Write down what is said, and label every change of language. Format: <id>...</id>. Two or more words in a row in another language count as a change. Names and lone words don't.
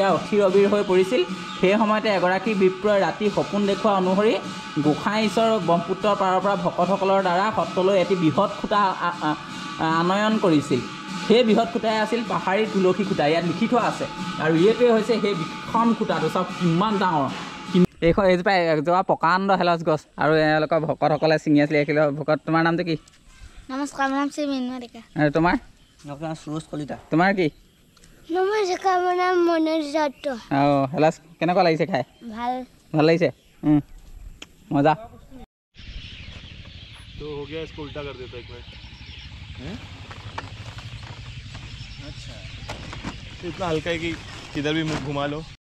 <as>অধীৰ অবিৰ হৈ পৰিছিল সেই সময়তে এগৰাকী বিপ্ৰই ৰাতি সপোন দেখুওৱা অনুসৰি গোসাঁই ঈশ্বৰ ব্ৰহ্মপুত্ৰৰ পাৰৰ পৰা ভকতসকলৰ দ্বাৰা সত্ৰলৈ এটি বৃহৎ খুঁটা আনয়ন কৰিছিল সেই বৃহৎ খুঁটাই আছিল পাহাৰী তুলসী খুঁটা ইয়াত লিখি থোৱা আছে আৰু এইটোৱে হৈছে সেই বিষম খুঁটাটো চাওক কিমান ডাঙৰ এইখন এইজোপা এজোপা প্ৰকাণ্ড হেলচ গছ আৰু এওঁলোকৰ ভকতসকলে ছিঙি আছিলে এইখিনি ভকত তোমাৰ নামটো কি নমস্কাৰ মোৰ নাম শ্ৰীমিন্ময় ডেকা আৰু তোমাৰ আপোনাৰ সুৰজ কলিতা তোমাৰ কি নমস্কাৰ মোৰ নাম মনোজ দত্ত অঁ হেলাচ কেনেকুৱা লাগিছে খাই ভাল ভাল লাগিছে মজা</as> <hi>तो हो गया इसको उल्टा कर देता एक मिनट अच्छा इतना हल्का है कि किधर भी मुंह घुमा लो</hi>